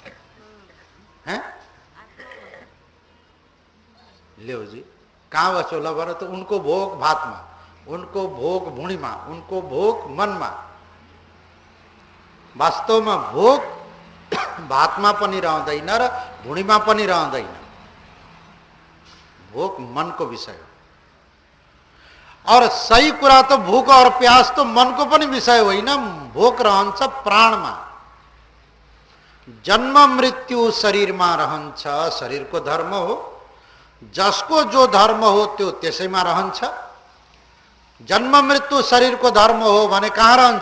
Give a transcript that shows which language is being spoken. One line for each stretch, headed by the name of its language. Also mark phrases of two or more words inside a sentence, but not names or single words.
Nepali: ल्याउ जी, कहाँ बस्छौ? ल भन त। उनको भोग भातमा, उनको भोग भुँडीमा, उनको भोग मनमा। वास्तवमा भोग भातमा पनि रहँदैन र भुँडीमा पनि रहँदैन। भोक मनको विषय हो। और सही कुरा तो
Hindi: भूख और प्यास तो
Nepali: मनको पनि विषय होइन। भोक रहन्छ प्राणमा। जन्म मृत्यु शरीरमा रहन्छ, शरीरको धर्म हो। जसको जो धर्म हो त्यो त्यसैमा रहन्छ। जन्म मृत्यु शरीरको धर्म हो भने कहाँ रहन्छ?